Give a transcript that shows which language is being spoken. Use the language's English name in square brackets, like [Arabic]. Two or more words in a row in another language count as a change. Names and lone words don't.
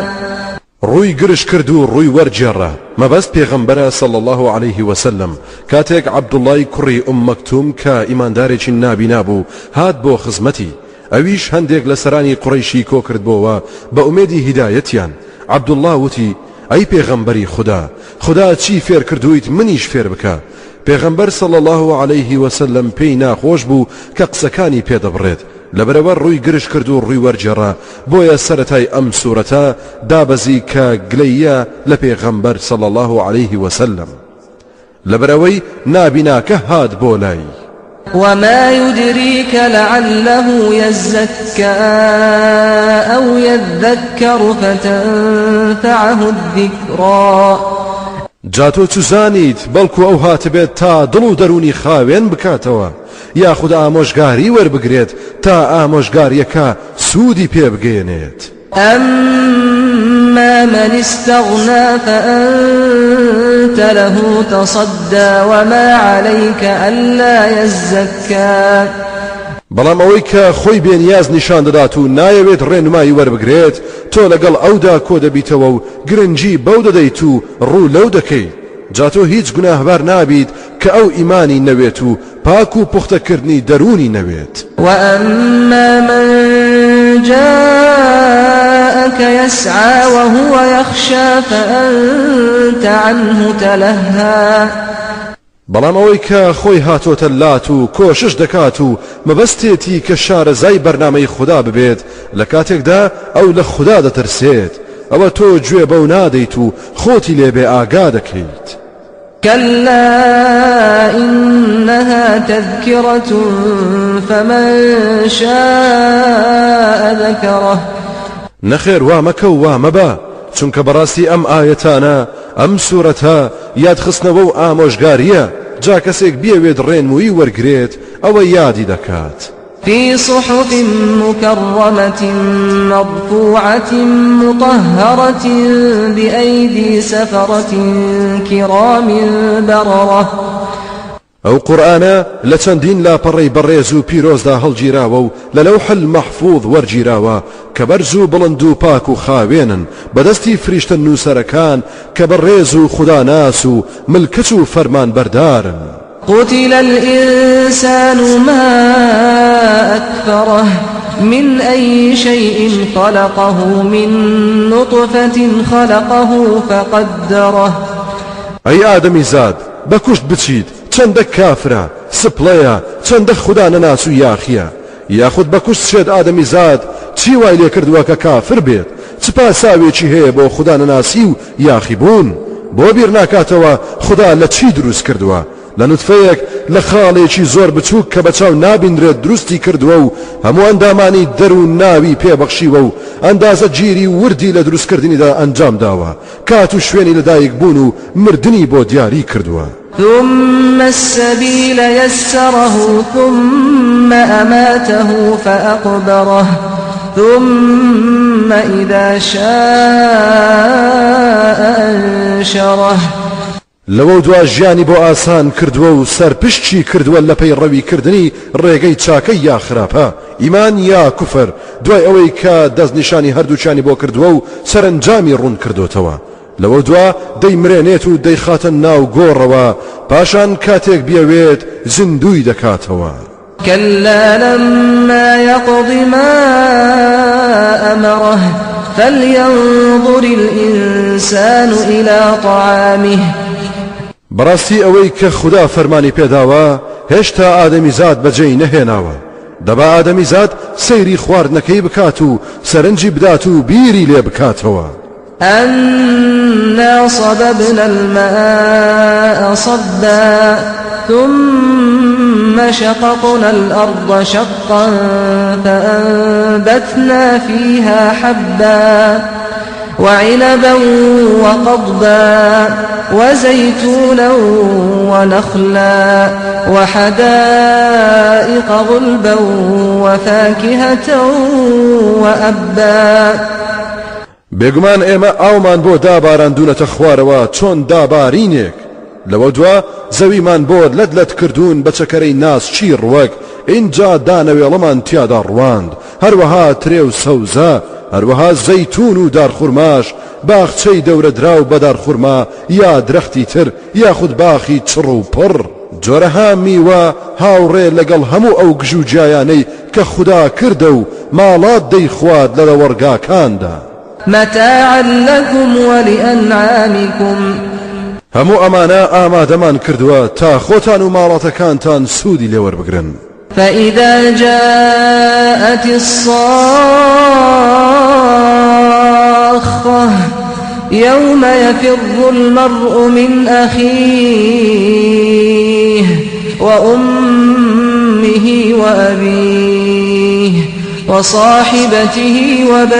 [Central Kurdish] روي قرش كردو روي ورجرة ما بس پیغمبر [Arabic] صلى الله عليه وسلم [Central Kurdish] كاتيك عبد الله كري مكتوم كا إيمان دارج نابي نابو هاد بو خزمتي اويش هنديك لسراني قريشي كو كرد بوا بأميدي هدايتيان عبد الله وتي اي پیغمبري خدا چی فێر کردویت منیش فێر بکە. پیغمبر [Arabic] صلى الله عليه وسلم [Central Kurdish] پێی ناخۆش بوو کە قسەکانی پێدەبڕێت لەبەرەوە ڕووی گرش کرد و ڕووی وەرجێڕا بۆیە سەرەتای ئەم سوورەتە دابەزی کە گلەیە لە پیغمبر [Arabic] صلى الله عليه وسلم [Central Kurdish] لەبەرەوەی نابیناکە هات بۆ لای. [Arabic] وما يدريك لعله يزكى أو يذكر فتنفعه الذكرى [Central Kurdish] جاتۆ چزانیت بەڵکو ئەو هاتبێت تا دڵ و دەرونی خاوێن بکاتەوە یاخود ئامۆژگاری وەربگرێت تا ئامۆژگاریەکە سوودی پێ بگەێنێت. [Arabic] أما من استغنى فأنت له تصدى وما عليك ألا يزكى [Central Kurdish] بەڵام ئەوەی کە خۆی بێنیاز نیشان دەدات و نایەوێت ڕێنمایی وەربگرێت تۆ لەگەڵ ئەودا کۆ دەبیتەوە و گرنگی بەو دەدەیت و ڕوو لەو دەکەیت. جاتۆ هیچ گوناهبار نابیت کە ئەو ئیمانی نەوێت و پاک و پوختەکردنی دەرونی نەوێت. [Arabic] وأما من جاءك يسعى وهو يخشى فأنت عنه تلهى [Central Kurdish] بەڵام ئەوەی کە خۆی هاتۆتە لات و کۆشش دەکات و مەبەستێتی کە شارەزای بەرنامەی خوددا ببێت لە کاتێکدا ئەو لە خوددا دەترسێت ئەوە تۆ گوێ بەو نادەیت و خۆتی لێبێ ئاگا دەکەیت. [Arabic] كلا إنها تذكرة فمن شاء ذكره [Central Kurdish] نەخێر وا مەکە و وا مەبە چونکە بەڕاستی ئەم ئاەتانە ئەم سوورەتە یادخستنەوە و ئامۆژگاریە جا کەسێک بیەوێت ڕێنمووی وەرگرێت ئەوە یادی دەکات. [Arabic] في صحف مكرمة مرفوعة مطهرة بأيدي سفرة كرام بررة. [Central Kurdish] ئەو قورئانە لە چەندین لاپەڕەی بەڕێز و پیرۆزدا هەڵگیراوە و لە لەوح المەحفوظ وەرگیراوە کە بەرز و بڵند و پاک و خاوێنن بەدەستی فریشتە نووسەرەکان کە بەڕێز و خوداناس و ملکەچ و فەرمان بەردارن. [Arabic] قتل الإنسان ما أكفره من أي شيء خلقه من نطفة خلقه فقدره. [Central Kurdish] أي آدمی زاد بەکوشت بچیت چەندە کافرە سپڵەیە چەندە خوددا نەناس و یاخیە یاخود بەکوشت شێت ئادەمی زاد چی وای لێ کردووە کە کافر بێت چ پاساوێکی هەیە بۆ خوددا نەناسی و یاخی بوون بۆ بیر ناکاتەوە خوددا لە چی دروست کردووە لە نوتفەیەک لە خاڵێکی زۆر بچووک کە بەچاو نابیندرێت دروستی کردووە و هەموو ئەندامانی دەروون ناوی پێبەخشیوە و ئەندازە گیری وردی لە دروستکردنیدا ئەنجام داوە کات و شوێنی لەدایک بوون و مردنی بۆ دیاری کردووە. [Arabic] ثم السبيل يسره ثم أماته فأقبره ثم إذا شاء أنشره. [Central Kurdish] لەوە دوا ژیانی بۆ ئاسان کردووە و سەرپشتی کردووە لە پەی ڕەوی کردنی ڕێگەی چاکەی یا خراپە ئیمان یا کوفر دوای ئەوەی کە دەستنیشانی هەردووچانی بۆ کردووە و سەرنجامی ڕوون کردوتەوە لەوە دوا دەیمرێنێت و دەیخاتە ناو گۆڕەوە پاشان کاتێک بیەوێت زیندوی دەکاتەوە. [Arabic] كلا لما يقض ما أمره فلينظر الإنسان إلى طعامه. [Central Kurdish] بەڕاستی ئەوەی کە خوددا فەرمانی پێداوە هێشتا ئادەمی زاد بەجێی نەهێناوە دەبا ئادەمی زاد سەیری خواردنەکەی بکات و سەرنجی بدات و بیری لێ بکاتەوە. [Arabic] أنا صببنا الماء صبا ثم شققنا الأرض شقا فأنبتنا فيها حبا وعنبا وقضبا وزيتونا ونخلا وحدائق غلبا وفاكهة وأبا. [Central Kurdish] بێگومان ئێمە ئاومان بۆ داباراندونەتە خوارەوە چۆن دابارینێک لەوە دوا زەویمان بۆ لەت کردوون بە چەکەرەی ناسچی ڕوەک اینجا دانەوێڵەمان تیادا ڕواند هەروەها ترێ و سەوزە هەروەها زەیتون و دارخورماش باخچەی دەورە دراو بە دارخورما یا درەختی تر یاخود باخی چڕ و پڕ جۆرەها میوە هاوڕێ لەگەڵ هەموو ئەو گژوجیایانەی کە خوددا کردە و ماڵات دەیخوات لە وەرگاکاندا [Arabic] متاعا لكم ولأنعامكم [Central Kurdish] هەموو ئەمانە ئامادەمان کردووە تا خۆتان و ماڵاتەکانتان سوودی لێوەربگرن [Arabic] فإذا جاءت الصاخة يوم يفر المرء من أخيه وأمه وأبيه وصاحبته